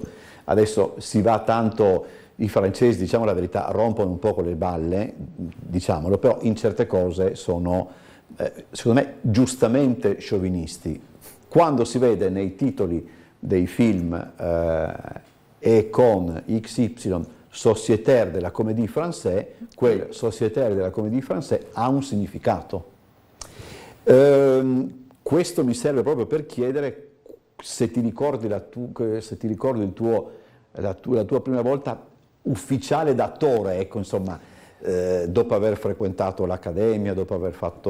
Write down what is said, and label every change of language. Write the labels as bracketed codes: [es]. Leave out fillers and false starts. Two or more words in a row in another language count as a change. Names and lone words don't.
[it] Adesso si va tanto, i francesi, diciamo la verità, rompono un po' con le balle, diciamolo, però in certe cose sono, secondo me, giustamente sciovinisti. Quando si vede nei titoli dei film e con XY [fr] Sociétaire de la Comédie Française, [it] quel [fr] Sociétaire de la Comédie Française [it] ha un significato. Questo mi serve proprio per chiedere se ti ricordi la tua prima volta ufficiale d'attore, ecco, insomma, dopo aver frequentato l'accademia, dopo aver fatto...